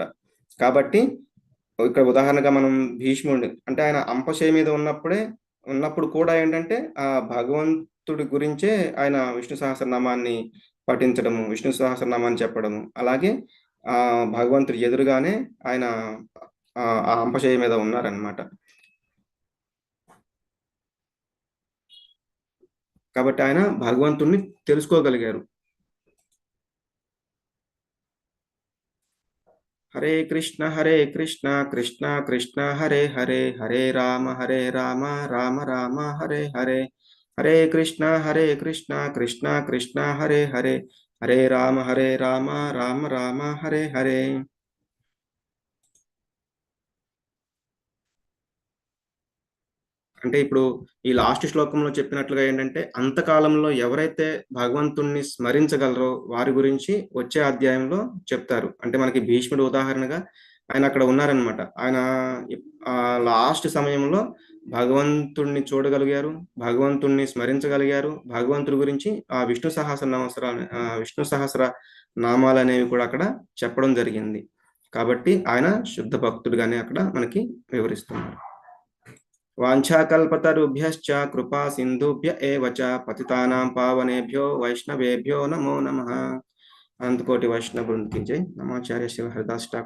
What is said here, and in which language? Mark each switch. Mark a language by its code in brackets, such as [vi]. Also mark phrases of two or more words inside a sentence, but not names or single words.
[te] కాబట్టి ఇక్కడ ఉదాహరణగా మనం భీష్ముడి అంటే ఆయన అంపశయ మీద ఉన్నప్పుడు కూడా ఏంటంటే ఆ భగవంతుడి గురించే ఆయన విష్ణు సహస్రనామాన్ని పఠించడము, విష్ణు సహస్రనామాన్ని చెప్పడము, అలాగే భగవంతుడి ఎదురుగానే ఆయన ఆ అంపశయ మీద ఉన్నారనమాట. కాబట్టి ఆయన భగవంతుణ్ణి తెలుసుకోగలిగారు. [sa] హరే కృష్ణ కృష్ణ కృష్ణ హరే హరే హరే రామ రామ రామ హరే హరే. హరే కృష్ణ కృష్ణ కృష్ణ హరే హరే హరే రామ రామ రామ హరే హరే. [te] అంటే ఇప్పుడు ఈ లాస్ట్ శ్లోకంలో చెప్పినట్లుగా ఏంటంటే అంతకాలంలో ఎవరైతే భగవంతుణ్ణి స్మరించగలరో వారి గురించి వచ్చే అధ్యాయంలో చెప్తారు. అంటే మనకి భీష్ముడు ఉదాహరణగా ఆయన అక్కడ ఉన్నారనమాట. ఆయన లాస్ట్ సమయంలో భగవంతుణ్ణి చూడగలిగారు, భగవంతుణ్ణి స్మరించగలిగారు, భగవంతుడి గురించి ఆ విష్ణు సహస్ర నామాలు అనేవి కూడా అక్కడ చెప్పడం జరిగింది. కాబట్టి ఆయన శుద్ధ భక్తుడిగానే అక్కడ మనకి వివరిస్తున్నారు. [sa] వాంఛాకల్పతరుభ్యశ్చ కృపా సింధుభ్య ఏవ చ పతితానాం పావనేభ్యో వైష్ణవేభ్యో నమో నమః. [te] అనంతకోటి వైష్ణవ బృందకి జై. నమాచార్య శివ హరిదాస్ ఠాకూర్.